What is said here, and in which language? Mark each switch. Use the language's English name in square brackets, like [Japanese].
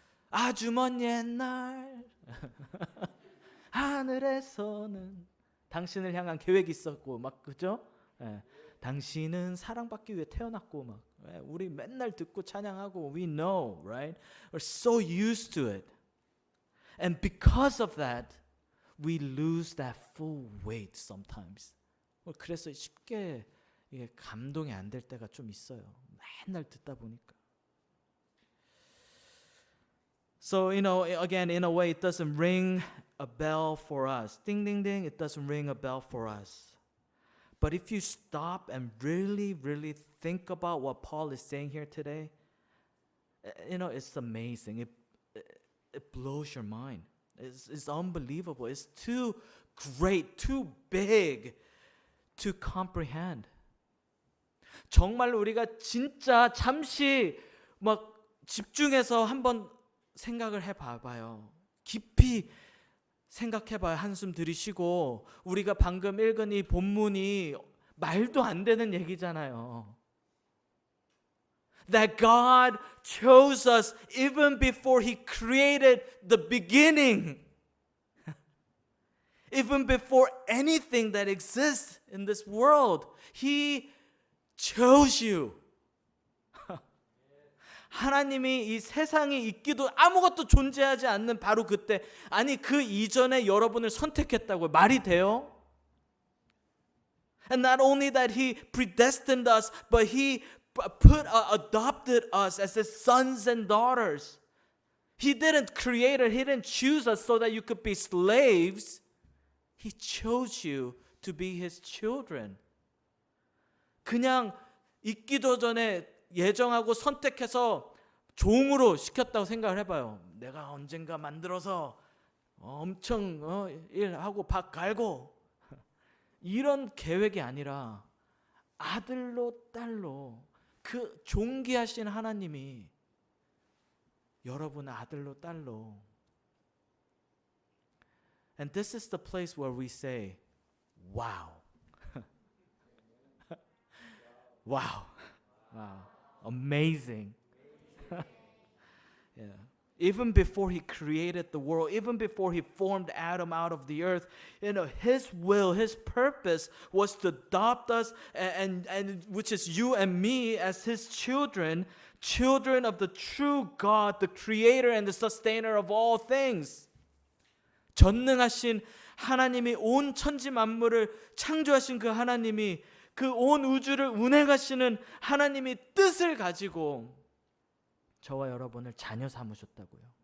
[Korean] 아주 먼 옛날 하늘에서는 당신을 향한 계획이 있었고 막 그죠? 네. 당신은 사랑받기 위해 태어났고 막 우리 맨날 듣고 찬양하고 [English] we know, right? We're so used to it. And because of that, we lose that full weight sometimes. [Korean] 그래서 쉽게 이게 감동이 안 될 때가 좀 있어요. 맨날 듣다 보니까. [English] So, again, in a way, it doesn't ring a bell for us. Ding, ding, ding, it doesn't ring a bell for us. But if you stop and really, really think about what Paul is saying here today, it's amazing. It blows your mind. It's unbelievable. It's too great, too big to comprehend. [Korean] 정말로 우리가 진짜 잠시 막 집중해서 한번 생각을 해봐봐요. 깊이 생각해봐요. 한숨 들이쉬고 우리가 방금 읽은 이 본문이 말도 안 되는 얘기잖아요. [English] That God chose us even before He created the beginning. Even before anything that exists in this world, He chose you. [Korean] 하나님이 이 세상이 있기도 아무것도 존재하지 않는 바로 그때, 아니 그 이전에 여러분을 선택했다고요. 말이 돼요? [English] And not only that He predestined us, but He adopted us as His sons and daughters. He didn't create it. He didn't choose us so that you could be slaves. He chose you to be His children. [Korean] 그냥 있기도 전에 예정하고 선택해서 종으로 시켰다고 생각을 해봐요. 내가 언젠가 만들어서 엄청 일하고 밥 갈고 이런 계획이 아니라 아들로 딸로 그 존귀하신 하나님이 여러분 아들로 딸로. [English] And this is the place where we say, wow. Wow. Wow. Amazing. Yeah. Even before He created the world, even before He formed Adam out of the earth, His will, His purpose was to adopt us, and which is you and me as His children, children of the true God, the creator and the sustainer of all things. [Korean] 전능하신 하나님이 온 천지 만물을 창조하신 그 하나님이 그 온 우주를 운행하시는 하나님이 뜻을 가지고 저와 여러분을 자녀 삼으셨다고요.